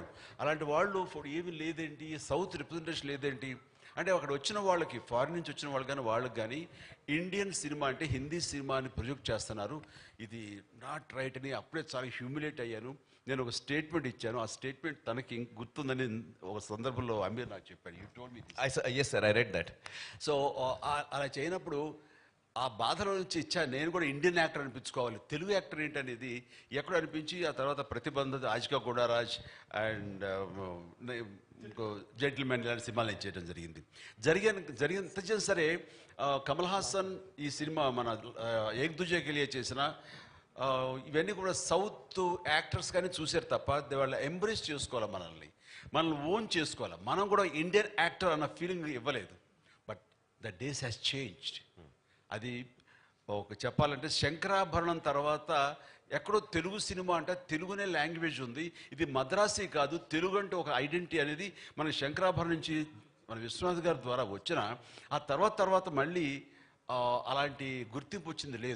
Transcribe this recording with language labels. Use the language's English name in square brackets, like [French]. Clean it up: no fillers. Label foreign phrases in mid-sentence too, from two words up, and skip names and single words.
[Telugu] అలాంటి వాళ్ళు ఏమీ లేదేంటి, [English] south representation [Telugu] లేదేంటి అంటే అక్కడ వచ్చిన వాళ్ళకి, ఫారిన్ నుంచి వచ్చిన వాళ్ళు కానీ వాళ్ళకి కానీ [English] Indian cinema [Telugu] అంటే హిందీ సినిమాని ప్రొజెక్ట్ చేస్తున్నారు. ఇది [English] not right [Telugu] అని అప్పుడే చాలా హ్యూమిలేట్ అయ్యాను. నేను ఒక స్టేట్మెంట్ ఇచ్చాను. ఆ స్టేట్మెంట్ తనకి గుర్తుందని ఒక సందర్భంలో అమీర్ నాకు చెప్పాడు. [English] you told me this. Yes sir, I read that. [Telugu] సో అలా చేయనప్పుడు ఆ బాధలో నుంచి ఇచ్చా నేను కూడా [English] Indian actor [Telugu] అనిపించుకోవాలి, తెలుగు యాక్టర్ ఏంటనేది ఎక్కడ అనిపించి ఆ తర్వాత ప్రతిబంధ, ఆజికా గోడారాజ్ అండ్ ఇంకో జెంటిల్మెన్ ఇలాంటి సినిమాలు నేను చేయడం జరిగిన సరే కమల్ హాసన్ ఈ సినిమా మన ఏక్ దుజే కే లియే చేసిన ఇవన్నీ కూడా [English] South actors [Telugu] కానీ చూశారు తప్ప వాళ్ళ ఎంబ్రేస్ చేసుకోవాలి, మనల్ని ఓన్ చేసుకోవాలి. మనం కూడా [English] Indian actor [Telugu] అన్న ఫీలింగ్ ఇవ్వలేదు. [English] but the days has changed. [Telugu] అది ఒక చెప్పాలంటే శంకరాభరణం తర్వాత ఎక్కడో తెలుగు సినిమా అంటే తెలుగునే లాంగ్వేజ్ ఉంది, ఇది మద్రాసీ కాదు, తెలుగు అంటే ఒక ఐడెంటిటీ అనేది మన శంకరాభరణం నుంచి మన విశ్వనాథ్ గారి ద్వారా వచ్చిన ఆ తర్వాత మళ్ళీ అలాంటి గుర్తింపు వచ్చింది లేదు.